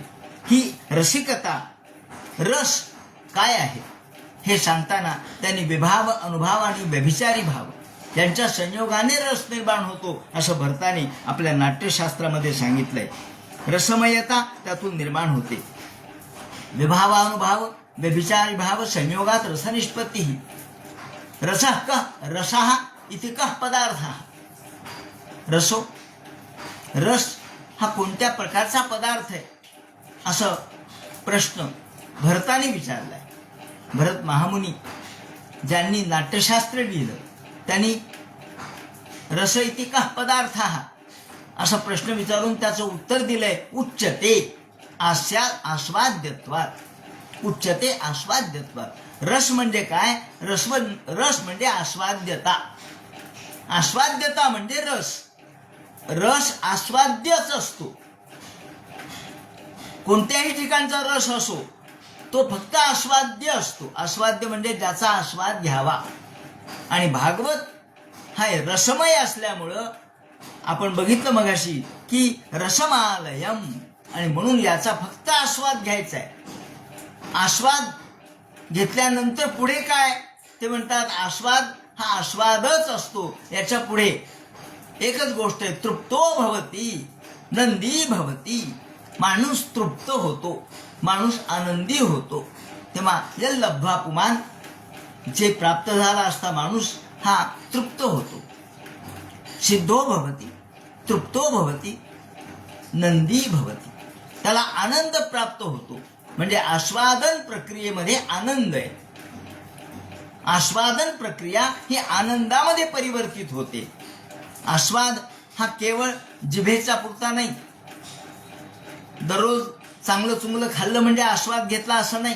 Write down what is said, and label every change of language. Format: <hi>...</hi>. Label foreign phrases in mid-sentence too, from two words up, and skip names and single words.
<mr>ही रसिकता, रस काय आहे हे सांगताना त्यांनी विभाव, अनुभाव आणि व्यभिचारी भाव यांच्या संयोगाने रस निर्माण होतो असं भरताने आपल्या नाट्यशास्त्रामध्ये सांगितलंय. रसमयता त्यातून निर्माण होते.</mr> <sa>विभावानुभाव व्यभिचारी भाव संयोगात रसनिष्पत्ती. रसः कः? रसः इति कः पदार्थः? रसो,</sa> <mr>रस हा कोणत्या प्रकारचा पदार्थ आहे असं प्रश्न भरताने विचारलाय. भरत महामुनी ज्यांनी नाट्यशास्त्र लिहिलं त्यांनी</mr> <sa>रस इति कः पदार्थः</sa> <mr>असा प्रश्न विचारून त्याचं उत्तर दिलंय</mr> <sa>उच्चते आस्वाद्यत्वात. उच्चते आस्वाद्यत्वात.</sa> <mr>रस म्हणजे काय? रस म्हणजे आस्वाद्यता. आस्वाद्यता म्हणजे रस. रस आस्वाद्यच असतो. कोणत्याही ठिकाणचा रस असो तो फक्त आस्वाद्य असतो. आस्वाद्य म्हणजे ज्याचा आस्वाद घ्यावा. आणि भागवत हा रसमय असल्यामुळं आपण बघितलं मगाशी की रसमालयम, आणि म्हणून याचा फक्त आस्वाद घ्यायचा आहे. आस्वाद घेतल्यानंतर पुढे काय ते म्हणतात, आस्वाद हा आस्वादच असतो. याच्या पुढे एकच गोष्ट आहे,</mr> <sa>तृप्तो भवती नंदी भवती.</sa> <mr>माणूस तृप्त होतो, माणूस आनंदी होतो. तेव्हा</mr> <sa>यल्लब्ध्वा पुमान,</sa> <mr>जे प्राप्त झाला असता माणूस हा तृप्त होतो.</mr> <sa>सिद्धो भवती तृप्तो भवती नंदी भवती.</sa> <mr>त्याला आनंद प्राप्त होतो. म्हणजे आस्वादन प्रक्रियेमध्ये आनंद आहे. आस्वादन प्रक्रिया ही आनंदामध्ये परिवर्तित होते. आस्वाद हा केवळ जिभेचा पुरता नाही. दररोज चांगलं चुंगलं खाल्लं म्हणजे आस्वाद घेतला असं नाही.</mr>